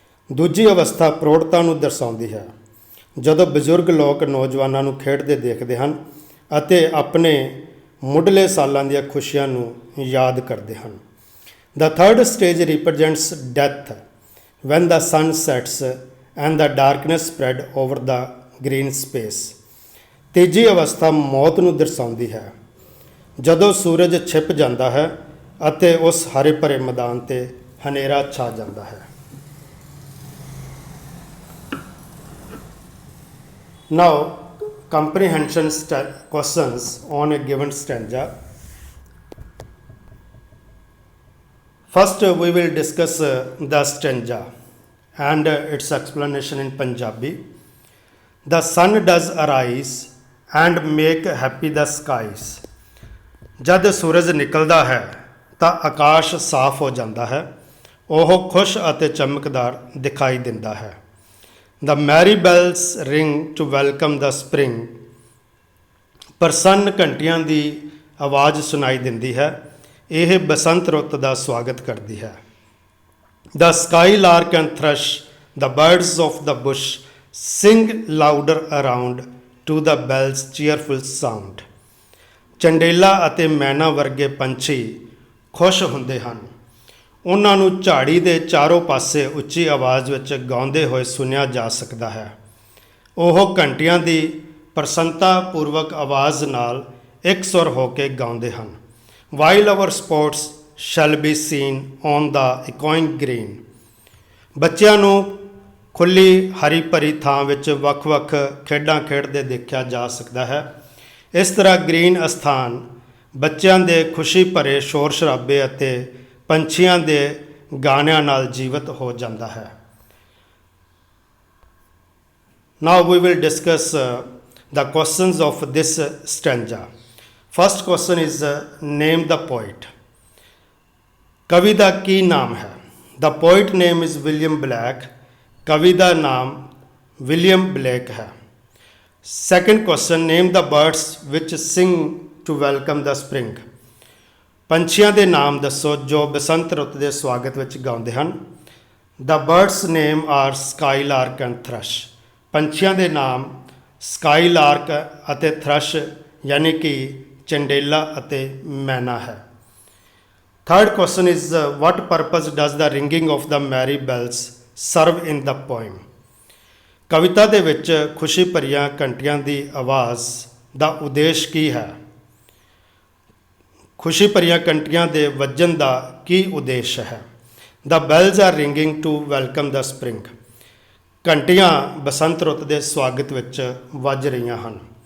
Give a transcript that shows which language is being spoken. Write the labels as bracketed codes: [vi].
[pa] ਦੂਜੀ ਅਵਸਥਾ ਪ੍ਰੌੜਤਾ ਨੂੰ ਦਰਸਾਉਂਦੀ ਹੈ, ਜਦੋਂ ਬਜ਼ੁਰਗ ਲੋਕ ਨੌਜਵਾਨਾਂ ਨੂੰ ਖੇਡਦੇ ਦੇਖਦੇ ਹਨ ਅਤੇ ਆਪਣੇ ਮੁੱਢਲੇ ਸਾਲਾਂ ਦੀਆਂ ਖੁਸ਼ੀਆਂ ਨੂੰ ਯਾਦ ਕਰਦੇ ਹਨ। [en] The third stage represents death, when the sun sets and the darkness spread over the green space. [pa] ਤੀਜੀ ਅਵਸਥਾ ਮੌਤ ਨੂੰ ਦਰਸਾਉਂਦੀ ਹੈ, ਜਦੋਂ ਸੂਰਜ ਛਿਪ ਜਾਂਦਾ ਹੈ ਅਤੇ ਉਸ ਹਰੇ ਭਰੇ ਮੈਦਾਨ 'ਤੇ ਹਨੇਰਾ ਛਾ ਜਾਂਦਾ ਹੈ। [en] Now, comprehension questions on a given stanza. First, we will discuss the stanza and its explanation in Punjabi. The sun does arise and make happy the skies. [pa] ਜਦ ਸੂਰਜ ਨਿਕਲਦਾ ਹੈ ਤਾਂ ਆਕਾਸ਼ ਸਾਫ਼ ਹੋ ਜਾਂਦਾ ਹੈ, ਉਹ ਖੁਸ਼ ਅਤੇ ਚਮਕਦਾਰ ਦਿਖਾਈ ਦਿੰਦਾ ਹੈ। [en] The merry bells ring to welcome the spring. [pa] ਪ੍ਰਸੰਨ ਘੰਟੀਆਂ ਦੀ ਆਵਾਜ਼ ਸੁਣਾਈ ਦਿੰਦੀ ਹੈ, ਇਹ ਬਸੰਤ ਰੁੱਤ ਦਾ ਸਵਾਗਤ ਕਰਦੀ ਹੈ। [en] The skylark and thrush, the birds of the bush, sing louder around to the bells' cheerful sound. [pa] ਚੰਡੇਲਾ ਅਤੇ ਮੈਨਾ ਵਰਗੇ ਪੰਛੀ ਖੁਸ਼ ਹੁੰਦੇ ਹਨ, ਉਹਨਾਂ ਨੂੰ ਝਾੜੀ ਦੇ ਚਾਰੋਂ ਪਾਸੇ ਉੱਚੀ ਆਵਾਜ਼ ਵਿੱਚ ਗਾਉਂਦੇ ਹੋਏ ਸੁਣਿਆ ਜਾ ਸਕਦਾ ਹੈ। ਉਹ ਘੰਟੀਆਂ ਦੀ ਪ੍ਰਸੰਨਤਾਪੂਰਵਕ ਆਵਾਜ਼ ਨਾਲ ਇਕਸੁਰ ਹੋ ਕੇ ਗਾਉਂਦੇ ਹਨ। [en] While our sports shall be seen on the echoing green. [pa] ਬੱਚਿਆਂ ਨੂੰ ਖੁੱਲ੍ਹੀ ਹਰੀ ਭਰੀ ਥਾਂ ਵਿੱਚ ਵੱਖ-ਵੱਖ ਖੇਡਾਂ ਖੇਡਦੇ ਦੇਖਿਆ ਜਾ ਸਕਦਾ ਹੈ। ਇਸ ਤਰ੍ਹਾਂ ਗ੍ਰੀਨ ਅਸਥਾਨ ਬੱਚਿਆਂ ਦੇ ਖੁਸ਼ੀ ਭਰੇ ਸ਼ੋਰ ਸ਼ਰਾਬੇ ਅਤੇ ਪੰਛੀਆਂ ਦੇ ਗਾਣਿਆਂ ਨਾਲ ਜੀਵਤ ਹੋ ਜਾਂਦਾ ਹੈ। [en] Now we will discuss the questions of this stanza. First question is name the poet. [pa] ਕਵੀ ਦਾ ਕੀ ਨਾਮ ਹੈ? [en] The poet name is William Blake. [pa] ਕਵੀ ਦਾ ਨਾਮ ਵਿਲੀਅਮ ਬਲੇਕ ਹੈ। [en] Second question, name the birds which sing to welcome the spring. [pa] ਪੰਛੀਆਂ ਦੇ ਨਾਮ ਦੱਸੋ ਜੋ ਬਸੰਤ ਰੁੱਤ ਦੇ ਸਵਾਗਤ ਵਿੱਚ ਗਾਉਂਦੇ ਹਨ। [en] The birds name are skylark and thrush. [pa] ਪੰਛੀਆਂ ਦੇ ਨਾਮ skylark ਅਤੇ thrush ਯਾਨੀ ਕਿ ਚੰਡੇਲਾ ਅਤੇ ਮੈਨਾ ਹੈ। [en] Third question is what purpose does the ringing of the merry bells serve in the poem? [pa] ਕਵਿਤਾ ਦੇ ਵਿੱਚ ਖੁਸ਼ੀ ਭਰੀਆਂ ਘੰਟੀਆਂ ਦੀ ਆਵਾਜ਼ ਦਾ ਉਦੇਸ਼ ਕੀ ਹੈ? ਖੁਸ਼ੀ ਭਰੀਆਂ ਘੰਟੀਆਂ ਦੇ ਵੱਜਣ ਦਾ ਕੀ ਉਦੇਸ਼ ਹੈ? [en] The bells are ringing to welcome the spring. [pa] ਘੰਟੀਆਂ ਬਸੰਤ ਰੁੱਤ ਦੇ ਸਵਾਗਤ ਵਿੱਚ ਵੱਜ ਰਹੀਆਂ ਹਨ।